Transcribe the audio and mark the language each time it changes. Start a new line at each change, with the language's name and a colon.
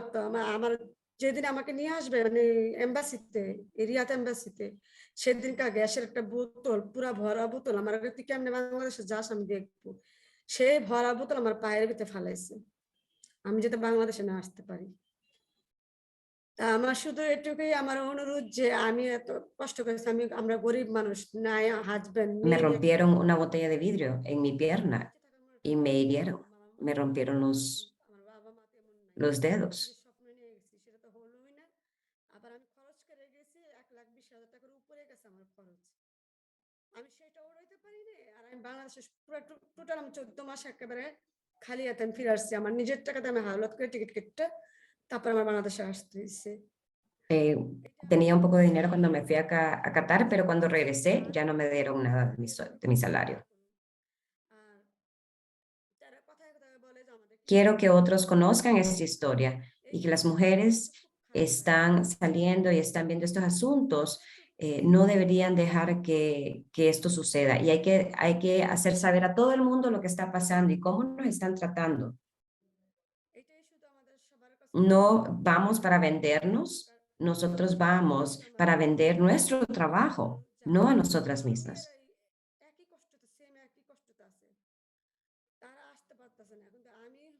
Bangla: তো আমার যেদিন আমাকে নিয়ে আসবে মানে এম্বাসিতে রিয়াদ এম্বাসিতে সেদিনকার গ্যাসের একটা বোতল পুরা ভরা বোতল আমার আগে তুই কেমনে বাংলাদেশে যাস আমি দেখবো সেই ভরা বোতল আমার পায়ের ভিতরে ফালাইছে আমি যাতে বাংলাদেশে না আসতে পারি তা আমার শুধু এটুকুই আমার অনুরোধ যে আমি এত কষ্ট করেছি আমরা গরিব মানুষ নাই husband
Spanish: me rompieron una botella de vidrio en mi pierna y me hirieron, me rompieron
Bangla: আমার বাবা মা তেমন নাই
Spanish: los dedos.
Bangla: যে স্বপ্ন নিয়ে গেছি সেটা তো হলোই না আবার আমি খরচ করে গেছি 1,20,000 টাকার উপরে গেছে আমার খরচ আমি সেটা উড়াইতে পারিনি আর আমি বাংলাদেশে পুরো টোটাল আমি 14 মাস একেবারে খালি হাতে আমি ফিরে আসছি আমার নিজের টাকাতে আমি হাওলাত করে টিকিট কেটে তারপর আমার বাংলাদেশে আসতে হয়েছে
Spanish: Eh, tenía un poco de dinero cuando me fui a Qatar, pero cuando regresé ya no me dieron nada de mi salario.
Bangla: আর যারা কথায় কথায় বলে যে আমাদের
Spanish: Quiero que otros conozcan esta historia y que las mujeres están saliendo y están viendo estos asuntos. No deberían dejar que esto suceda y hay que hacer saber a todo el mundo lo que está pasando y cómo nos están tratando.
Bangla: এটাই শুধু আমাদের সবার কাছে
Spanish: No vamos para vendernos, nosotros vamos para vender nuestro trabajo, no a nosotras mismas.
Bangla: একই কষ্টতে same একই কষ্টতে আছে তারা আসতে পারতেছে না কিন্তু আমি